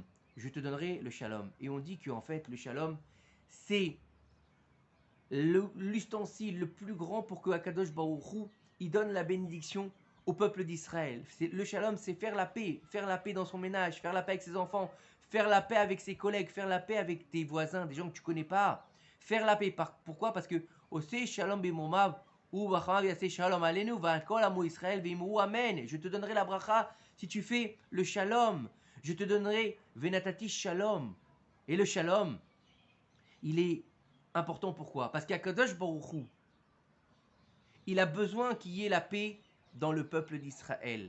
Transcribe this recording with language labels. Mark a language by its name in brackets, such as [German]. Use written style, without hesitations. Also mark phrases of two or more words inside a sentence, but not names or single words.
[French] Je te donnerai le shalom. Et on dit qu'en fait, le shalom, c'est l'ustensile le plus grand pour que [Hebrew] הקדוש ברוך הוא, [French] il donne la bénédiction au peuple d'Israël. Le shalom, c'est faire la paix dans son ménage, faire la paix avec ses enfants, faire la paix avec ses collègues, faire la paix avec tes voisins, des gens que tu connais pas. Faire la paix. Pourquoi? Parce que [Hebrew] עושה שלום במרומיו הוא ברחמיו יעשה שלום עלינו ועל עמו ישראל ואמרו אמן. [French] Je te donnerai la bracha si tu fais le shalom. Je te donnerai [Hebrew] ונתתי שלום. [French] Et le shalom, il est important, pourquoi? Parce qu' [Hebrew] הקדוש ברוך הוא, [French] il a besoin qu'il y ait la paix dans le peuple d'Israël.